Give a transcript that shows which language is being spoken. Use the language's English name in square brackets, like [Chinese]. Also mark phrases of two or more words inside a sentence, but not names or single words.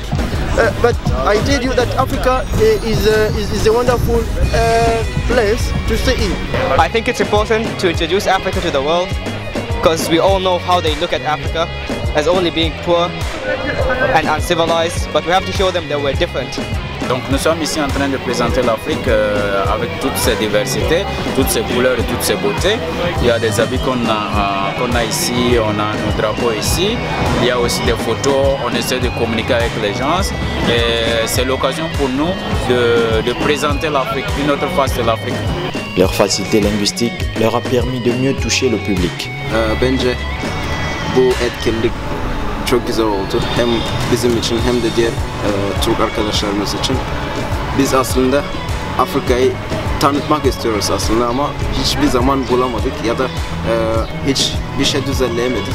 [English] But I tell you that Africa is a wonderful place to stay in. I think it's important to introduce Africa to the world, because we all know how they look at Africa as only being poor and uncivilized, but we have to show them that we're different. [French] Donc nous sommes ici en train de présenter l'Afrique avec toutes ses diversités, toutes ses couleurs et toutes ses beautés. Il y a des habits qu'on a ici, on a nos drapeaux ici. Il y a aussi des photos, on essaie de communiquer avec les gens. Et c'est l'occasion pour nous de présenter l'Afrique, une autre face de l'Afrique. Leur facilité linguistique leur a permis de mieux toucher le public. [Turkish] Bence bu etkinlik çok güzel oldu. Hem bizim için hem de diğer Türk arkadaşlarımız için. Biz aslında Afrika'yı tanıtmak istiyoruz aslında ama hiçbir zaman bulamadık ya da hiç bir şey düzenleyemedik.